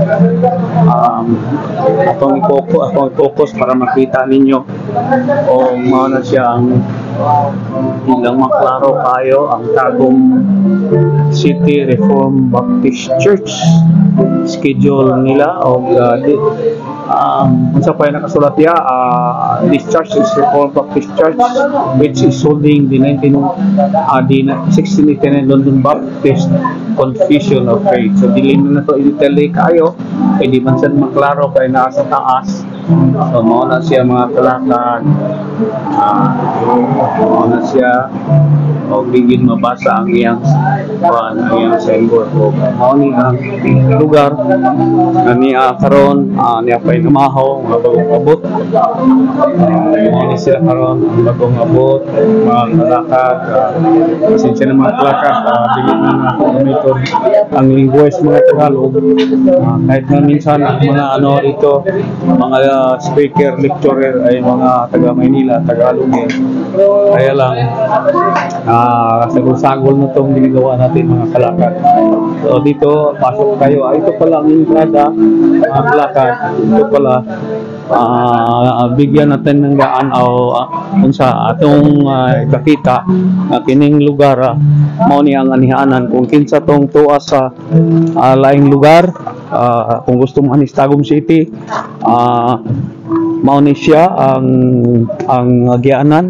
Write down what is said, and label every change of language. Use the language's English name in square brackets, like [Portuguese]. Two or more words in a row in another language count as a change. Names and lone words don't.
[Cebuano] Atong i-focus para makita ninyo o mao na siya ang ilang maklaro kayo ang Tagum City Reformed Baptist Church schedule nila o unsa pa nakasulat ya [English] this church is Reformed Baptist Church which is holding the 1689 London Baptist Confession of Faith. [Cebuano] So dili na to i-tell kayo pwede man sad maklaro kay nasa taas. So mao na siya mga kalakad, mao na siya o bigin mabasa ang iyang symbol. So mao ni ang lugar na niya karon niya pay namahaw nga bagong abot. Mao ni sila karon ang bagong abot mga kalakad. Pasensya na mga kalakad, bigin na ako gamiton ang linguage mga Tagalog. [Filipino] Kahit na minsan mga ito mga speaker, lecturer ay mga taga Maynila, Tagalog kaya lang sagol-sagol na itong ginagawa natin mga kalakad. So dito pasok kayo, ito pala ang entrada mga kalakad, ito pala bigyan natin ng gaan [Cebuano] o unsa atong kakita na kining lugar mao ni ang anihanan kung kinsa tong tuwa sa laing lugar. Kung gusto mo anis Tagum City, mao ni siya ang agianan.